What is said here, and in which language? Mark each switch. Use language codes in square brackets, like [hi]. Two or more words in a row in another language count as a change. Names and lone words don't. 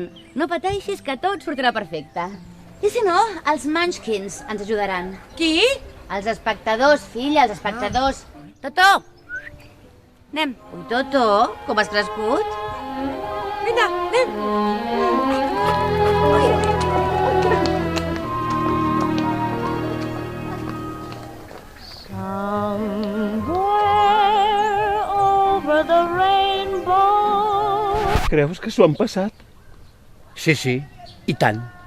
[ca] No pateixis que tot sortirà perfecte. I si no, els Munchkins ens ajudaran. Qui? Els espectadors, filla, els espectadors. Totó! Anem. Ui, Totó, com has crescut? Vinga, anem. [en] Somewhere over the rainbow. [ca] Creus que s'ho han passat? Sí, i tant.